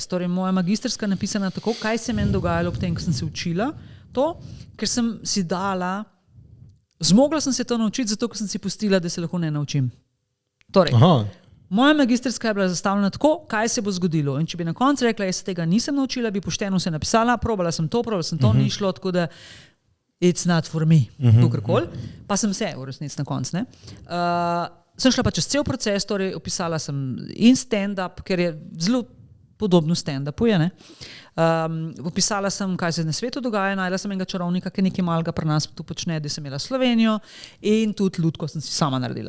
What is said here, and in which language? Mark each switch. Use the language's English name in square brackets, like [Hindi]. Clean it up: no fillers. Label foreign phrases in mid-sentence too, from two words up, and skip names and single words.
[Slovenian] Torej, moja magisterska napisana tako, kaj se meni dogajalo ob tem, ko sem se učila to, ker sem si dala, zmogla sem se to naučiti, zato ker sem si pustila, da se lahko ne naučim. Torej, moja magisterska je bila zastavljena tako, kaj se bo zgodilo. In če bi na koncu rekla, jaz se tega nisem naučila, bi pošteno se napisala, probala sem to, ni šlo, tako da [English] it's not for me, [Slovenian] kakorkoli. Pa sem se v resnici na koncu, ne. Sem šla pa čez cel proces, torej opisala sem in stand-up, ker je zelo podobno stand-upu, ne. Opisala sem, kaj se na svetu dogaja, najela sem enega čarovnika, ki nekaj malega pri nas tu počne, da sem imela Slovenijo in tudi lutko sem si sama naredila.